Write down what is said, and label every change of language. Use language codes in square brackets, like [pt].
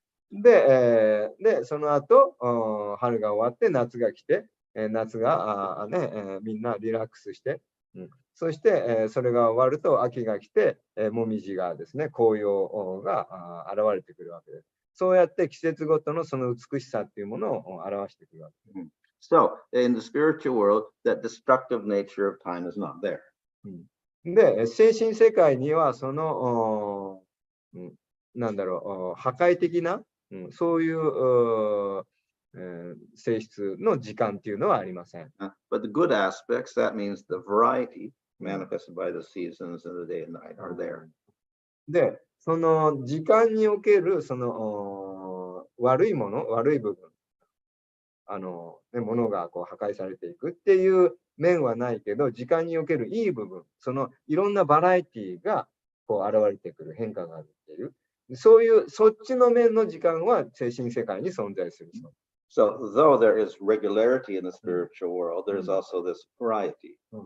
[ja] で、その後、春が終わって夏が来て、夏がみんなリラックスして、そして、それが終わると秋が来て、もみじがですね、紅葉が現れてくるわけです。そうやって季節ごとのその美しさっていうものを表してくるわけです。 [en] So in the spiritual world, that destructive nature of time is not there. [ja] で、精神世界にはその、なんだろう、破壊的な、そういう性質の時間っていうのはありません。 [en] But the good aspects, that means the variety manifested by the seasons and the day and night are there. [ja] で、その時間におけるその悪いもの、悪い部分、ものがこう破壊されていくっていう面はないけど、時間におけるいい部分、そのいろんなバラエティがこう現れてくる変化があるっていう、そういうそっちの面の時間は精神世界に存在する。 [en] So though there is regularity in the spiritual world, there is also this variety.